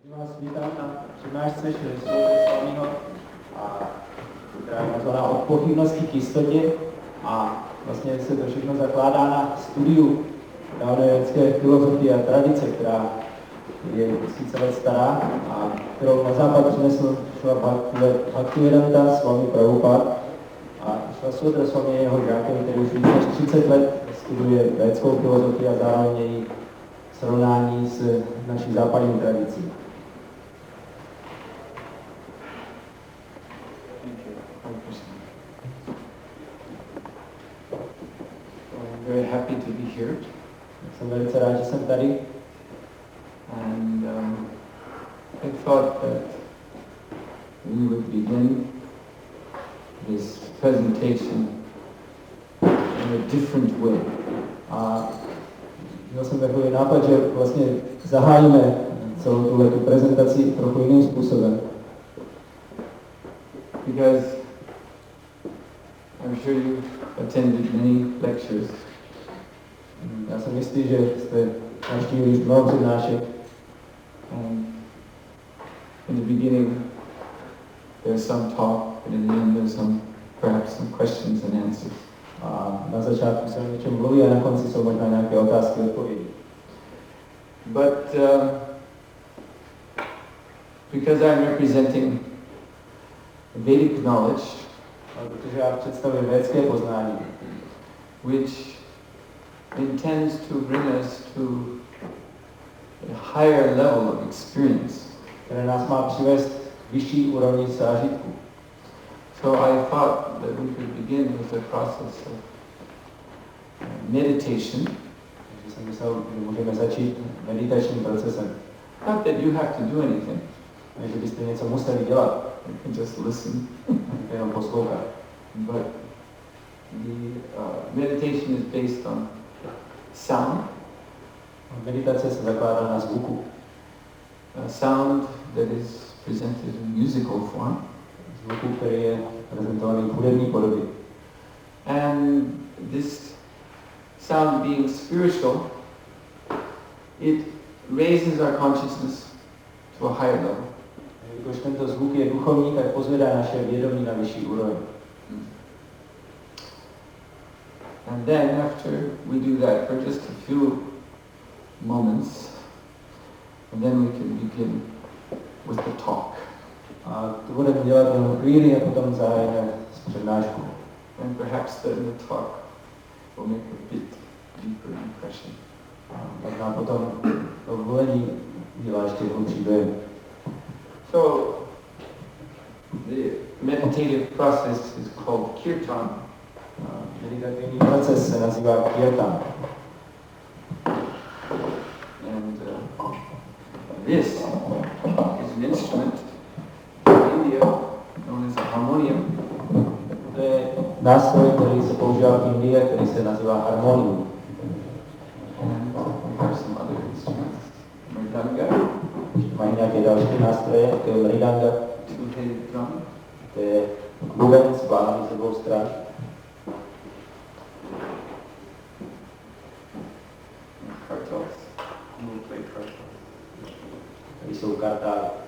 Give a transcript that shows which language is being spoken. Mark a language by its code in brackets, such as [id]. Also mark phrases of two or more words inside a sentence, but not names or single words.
[cs] Vás vítám na přednášce Suhotra Swamiho, která je nazvaná Od pochybností k jistotě, a vlastně se to všechno zakládá na studiu dávné védské filozofie a tradice, která je tisíce let stará a kterou na západ přinesl Bhaktivedanta Swami Prabhupada. A Suhotra Swami je jeho žákem, který už více než 30 let studuje védskou filozofii a zároveň její srovnání s naší západní tradicí. [en] I'm very happy to be here. [cs] Jsem velice rád, že jsem tady. [en] And I thought that we would begin this presentation in a different way. [cs] A měl jsem takový nápad, že vlastně zahájíme celou tuhle prezentaci trochu jiným způsobem. [en] Because I'm sure you've attended many lectures. [cs] Já jsem jistý, že jste navštívili už mnoho přednášek. [en] In the beginning there's some talk, and in the end there's perhaps some questions and answers. [cs] A na začátku se o něčem mluví a na konci jsou možná nějaké otázky a odpovědi. [en] But because I'm representing Vedic knowledge, [cs] protože já představuji védské poznání, [en] which intends to bring us to a higher level of experience, [cs] které nás má přivést k vyšší úrovni zážitku. [en] So I thought that we could begin with the process of meditation. [cs] Takže jsem myslel, že můžeme začít meditačním procesem. [en] Not that you have to do anything. [cs] Ne, že byste něco museli dělat. [en] You can just listen. [cs] Jenom poslouchat. [en] But the meditation is based on sound. [cs] Meditace se zakládá na zvuku. [en] Sound that is presented in musical form. [cs] Zvuku, který je prezentovaný v hudební podobě. [en] And this sound being spiritual, it raises our consciousness to a higher level. [cs] Když tento zvuk je duchovní, tak pozvedá naše vědomí na vyšší úroveň. [en] And then after we do that for just a few moments, and then we can begin with the talk. [cs] A to budeme dělat jenom chvíli a potom zahájíme s přednáškou. [en] And perhaps then the talk will make a bit deeper impression. [cs] A možná potom to volení udělá ještě hlubší dojem. [en] So the meditative process is called kirtan. [cs] Meditativní proces se nazývá kirtan. [en] And this is an instrument in India known as a harmonium. [cs] To je nástroj, který se používá v Indii, který se nazývá harmonium. [en] And we have some other instruments. Mridanga. [cs] Mají nějaké další nástroje, to je mridanga. [en] Two-headed drum. [cs] To je buben s bánami z obou stran. [en] Kartals. We'll play kartals. [cs] Tady jsou kartály.